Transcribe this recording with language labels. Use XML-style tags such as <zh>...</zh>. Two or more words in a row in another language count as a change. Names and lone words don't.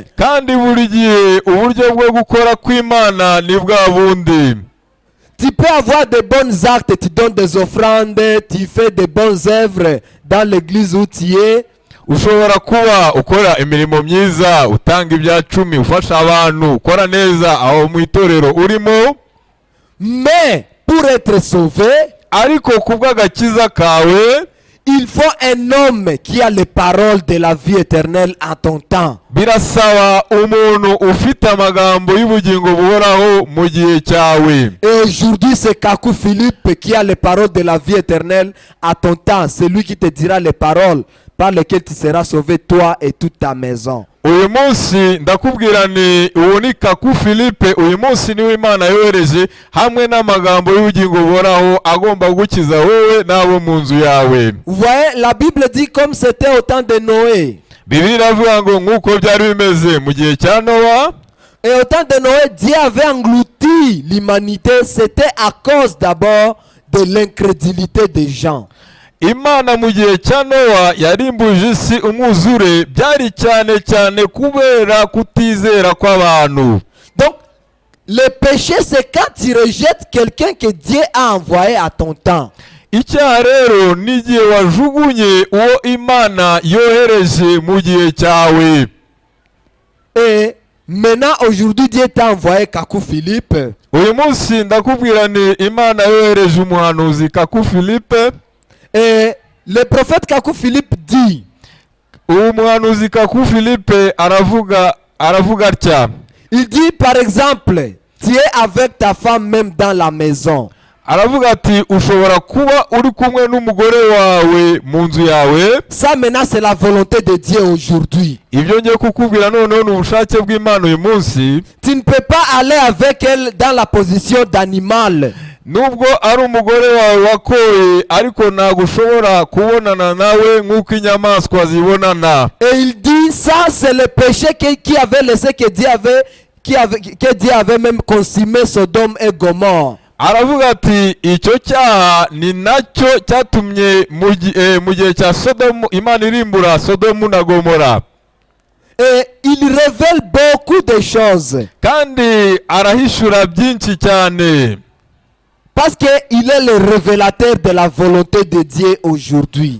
<rw>Kandi buri gihe uburyo bwo gukora kw'Imana ni bwa bundi.</rw> <fr>Tu peux avoir de bons actes, tu donnes des offrandes, tu fais de bonnes œuvres dans l'église où tu es.</fr> <rw>Ushobora kuba ukora imirimo myiza, utanga ibya 10, ufasha abantu, ukora neza aho mu itorero urimo.</rw> <fr>Mais pour être sauvé,</fr> <rw>ariko kubw'agakiza kawe,</rw> <fr>il faut un homme qui a les paroles de la vie éternelle en ton temps.</fr> <rw>birasaba umuntu ufite amagambo y'ubugingo buhoraho mu gihe cyawe.</rw> <fr>Et aujourd'hui, c'est Kakou Philippe qui a les paroles de la vie éternelle à ton temps. C'est lui qui te dira les paroles par lesquelles tu seras sauvé, toi et toute ta maison.</fr> <rw>Uyu munsi ndakubwira ni uwo ni Kaku Philippe. Uyu munsi niwe Imana yohereje hamwe n'amagambo y'ubugingo buhoraho agomba gukiza wowe n'abo mu nzu yawe.</rw> <fr>Vous voyez, la Bible dit comme c'était au temps de Noé.</fr> <rw>Bibiliya iravuga ngo nk'uko byari bimeze mu gihe cya Nowa.</rw> <fr>Et au temps de Noé, Dieu avait englouti l'humanité. C'était à cause d'abord de l'incrédulité des gens.</fr> <rw>Imana mu gihe cya Nowa yarimbuje isi umwuzure, byari cyane cyane kubera kutizera kw'abantu.</rw> <fr>Donc, le péché, c'est quand tu rejettes quelqu'un que Dieu a envoyé à ton temps.</fr> <rw>Icyaha rero ni igihe wajugunye uwo Imana yohereje mu gihe cyawe.</rw> <fr>Et maintenant, aujourd'hui, Dieu t'a envoyé Kakou Philippe.</fr> <rw>Uyu munsi ndakubwira ni Imana yohereje umuhanuzi Kaku Philippe.</rw> <fr>Et le prophète Kakou Philippe dit,</fr> <rw>Uwo muhanuzi Kaku Philippe aravuga atya.</rw> <fr>il dit par exemple, tu es avec ta femme même dans la maison.</fr> <rw>Aravuga ati ushobora kuba uri kumwe n'umugore wawe mu nzu yawe.</rw> <fr>Ça maintenant c'est la volonté de Dieu aujourd'hui.</fr> <rw>Ibyo ngiye kukubwira noneho ni ubushake bw'Imana uyu munsi.</rw> <fr>Tu ne peux pas aller avec elle dans la position d'animal.</fr> <rw>Nubwo ari umugore wawe wakoye, ariko ntabwo ushobora kubonana nawe nk'uko inyamaswa zibonana.</rw> <fr>Et il dit ça c'est le péché qui avait laissé que Dieu avait même consumé Sodome et Gomorrhe.</fr> <rw>Aravuga ati icyo cyaha ni nacyo cyatumye mu gihe cya Sodomu Imana irimbura Sodomu na Gomora.</rw> <fr>Et il révèle beaucoup de choses.</fr> <rw>Kandi arahishura byinshi cyane.</rw> <fr>Parce qu'il est le révélateur de la volonté de Dieu aujourd'hui.</fr>